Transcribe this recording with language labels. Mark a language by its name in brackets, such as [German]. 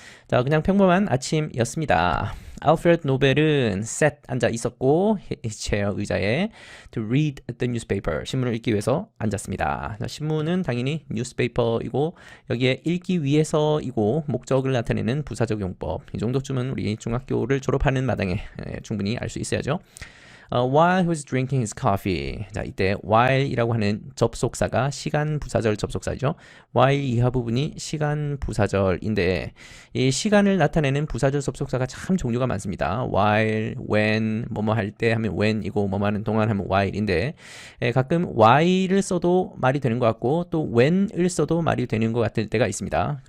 [Korean] 자, 그냥 평범한 아침이었습니다. 알프레드 노벨은 [English] sat [Korean] 앉아 있었고 [English] his chair [Korean] 의자에 [English] to read the newspaper [Korean] 신문을 읽기 위해서 앉았습니다. 자, 신문은 당연히 newspaper이고 여기에 읽기 위해서이고 목적을 나타내는 부사적 용법, 이 정도쯤은 우리 중학교를 졸업하는 마당에 충분히 알 수 있어야죠. [English] While he was drinking his coffee. [Korean] 자, 이때 while이라고 하는 접속사가 시간 부사절 접속사이죠. while 이하 부분이 시간 부사절인데, 이 시간을 나타내는 부사절 접속사가 참 종류가 많습니다. while, when, 뭐뭐 할 때 하면 when이고 뭐뭐 하는 동안 하면 while인데, 가끔 while을 써도 말이 되는 것 같고 또 when을 써도 말이 되는 것 같을 때가 있습니다.